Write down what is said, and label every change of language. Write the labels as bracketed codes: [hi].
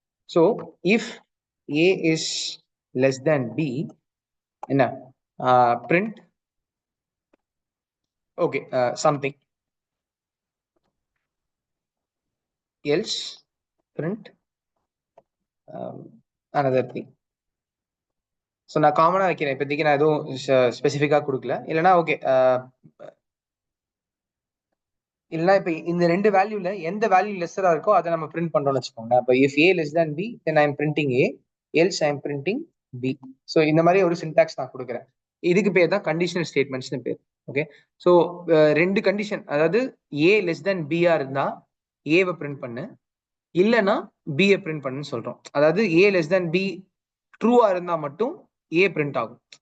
[en] So if A is less than B, என்ன print okay something, else print another thing. [ta] So நான் காமனாக வைக்கிறேன், இப்போதைக்கு நான் எதுவும் ஸ்பெசிஃபிக்காக கொடுக்கல. இல்லைனா ஓகே, இல்லைனா இப்போ இந்த ரெண்டு வேல்யூல எந்த வேல்யூ லெஸ்ஸராக இருக்கோ அதை நம்ம பிரிண்ட் பண்ணுறோம்னு வச்சுக்கோங்க. [en] அப்போ if A less than B, then I am printing A, else I am printing B. [ta] So இந்த மாதிரி ஒரு சின்டாக்ஸ் நான் கொடுக்குறேன். இதுக்கு பேர் தான் கண்டிஷனல் ஸ்டேட்மெண்ட்ஸ்னு பேர். ஓகே, ஸோ ரெண்டு கண்டிஷன், அதாவது [en] A less than B [ta] இருந்தா ஏவை பிரிண்ட் பண்ணு, இல்லைன்னா பிஏ பிரிண்ட் பண்ணுன்னு சொல்றோம். அதாவது [en] A less than B [ta] ட்ரூவா இருந்தா மட்டும் ஏ பிரிண்ட் ஆகும்.